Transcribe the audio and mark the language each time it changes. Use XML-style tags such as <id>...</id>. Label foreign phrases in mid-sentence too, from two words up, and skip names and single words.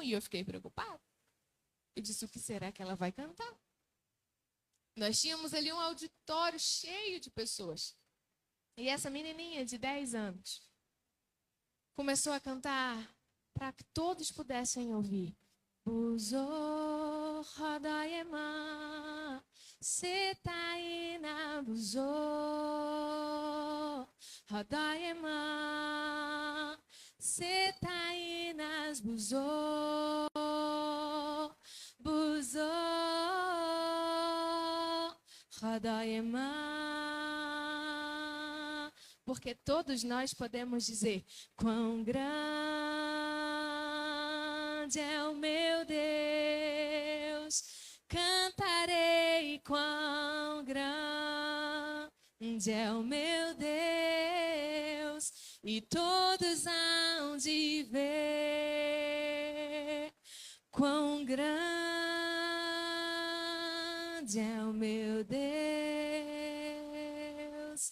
<pt>E eu fiquei preocupada. Eu disse, o que será que ela vai cantar? Nós tínhamos ali um auditório cheio de pessoas. E essa menininha de 10 anos começou a cantar para que todos pudessem ouvir. Buzo Rodayema, Setaina Buzo Rodayema, Setainas Buzo Buzo Rodayema. Porque todos nós podemos dizer, quão grande é o meu Deus, cantarei quão grande é o meu Deus, e todos hão de ver quão grande é o meu Deus.</pt>